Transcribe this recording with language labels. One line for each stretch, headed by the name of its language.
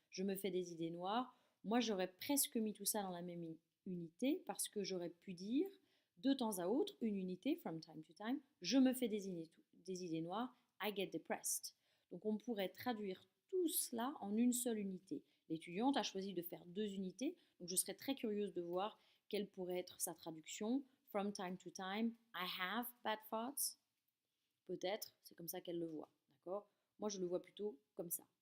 French: Je me fais des idées noires. Moi, j'aurais presque mis tout ça dans la même unité parce que j'aurais pu dire de temps à autre, une unité,
English: from time to time,
French: je me fais des idées noires,
English: I get depressed.
French: Donc on pourrait traduire tout cela en une seule unité. L'étudiante a choisi de faire deux unités, donc je serais très curieuse de voir quelle pourrait être sa traduction.
English: From time to time, I have bad thoughts.
French: Peut-être, c'est comme ça qu'elle le voit, d'accord? Moi, je le vois plutôt comme ça.